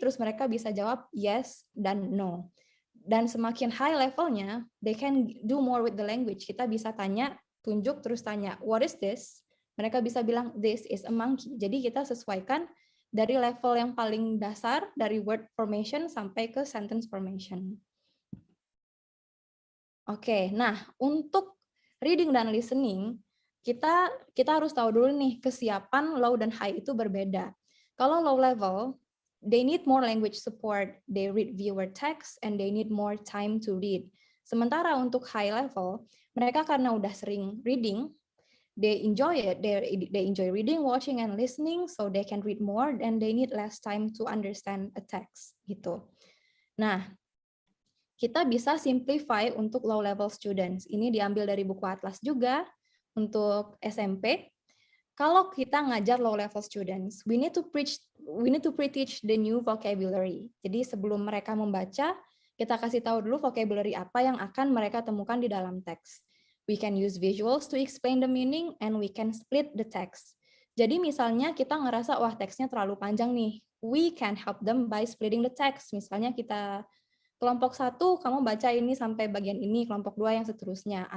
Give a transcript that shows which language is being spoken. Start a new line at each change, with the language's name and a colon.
Indonesian: Terus mereka bisa jawab yes dan no. Dan semakin high levelnya,
English: they can do more with the language.
Indonesian: Kita bisa tanya, tunjuk, terus tanya,
English: what is this?
Indonesian: Mereka bisa bilang,
English: this is a monkey.
Indonesian: Jadi kita sesuaikan dari level yang paling dasar, dari word formation sampai ke sentence formation. Oke, nah untuk reading dan listening, kita harus tahu dulu nih, kesiapan low dan high itu berbeda. Kalau low level,
English: they need more language support, they read fewer text, and they need more time to read.
Indonesian: Sementara untuk high level, mereka karena udah sering reading,
English: they enjoy it, they enjoy reading, watching, and listening, so they can read more, and they need less time to understand a text, gitu.
Indonesian: Nah, kita bisa simplify untuk low level students. Ini diambil dari buku Atlas juga, untuk SMP. Kalau kita ngajar low level students,
English: we need to pre-teach the new vocabulary.
Indonesian: Jadi sebelum mereka membaca, kita kasih tahu dulu vocabulary apa yang akan mereka temukan di dalam teks.
English: We can use visuals to explain the meaning, and we can split the text.
Indonesian: Jadi misalnya kita ngerasa, wah teksnya terlalu panjang nih.
English: We can help them by splitting the text.
Indonesian: Misalnya kita kelompok 1, kamu baca ini sampai bagian ini, kelompok 2 yang seterusnya.